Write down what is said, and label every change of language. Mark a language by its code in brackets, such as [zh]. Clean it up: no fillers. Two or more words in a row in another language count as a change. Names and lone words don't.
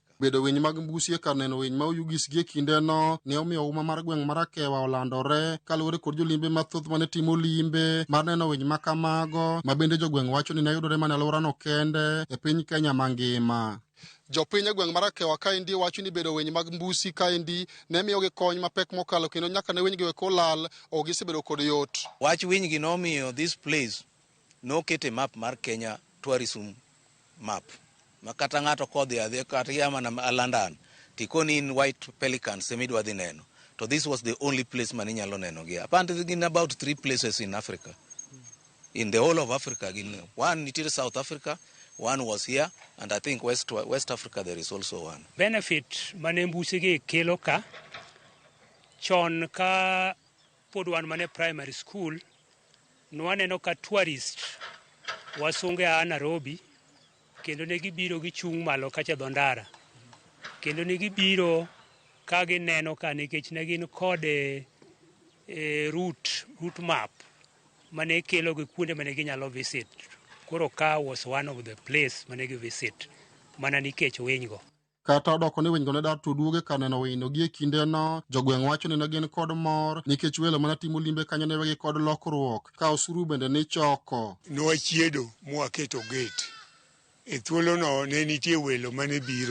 [luo] Bedo winy mag mbusi e kar neno winy ma Oyugis gi e kindeno ne omiyo uma mar gweng' mar Akewa olandore kaluwore kod jolimbe mathoth mane timo limbe mar neno winy ma kamago ma bende jogweng' wacho ni ne yudore mana alworano kende e piny Kenya mangima. Jopiny e gweng' mar Akewa kaendi wacho ni bedo winy mag mbusi kaendi ne miyogi kony mapek mokalo kendo nyaka ne winy gi wek olal ok gisebedo kod yot. Wach winy gi nomiyo [en] this place [luo] nokete map mar [en] Kenya tourism map. [luo] Ma kata ng'ato kodhi adhi kata yamana London tikoni [en] in white pelicans [luo] semidwa dhi neno. [en] So this was the only place [luo] man inyalo neno gi. [en] Apparently in about 3 places in Africa. In the whole of Africa. One nitiere South Africa, one was here, and I think West Africa there is also one. [luo] Benefit mane mbusi gi kelo ka chon ka pod wan mane [en] primary school [luo] nwaneno ka tourist wasunge a Nairobi kendo ne gibiro gichung' malo kacha dho ndara kendo ne gibiro ka gineno ka nikech ne gin kod [en] route map [luo] mane kelo gi kuonde mane ginyalo visit. Koro ka [en] was one of the place [luo] mane gi visit mana nikech winygo. Kata odoko ni winygo ne dar tuduoge ka neno wino gi e kindeno, jogweng' wacho ni ne gin kod mor nikech welo mana timo limbe kanyo ne wegi kod lokruok ka osuru bende ni choko. Nwachiedo mwaketo gate. E thuolono ne nitie welo mane biro.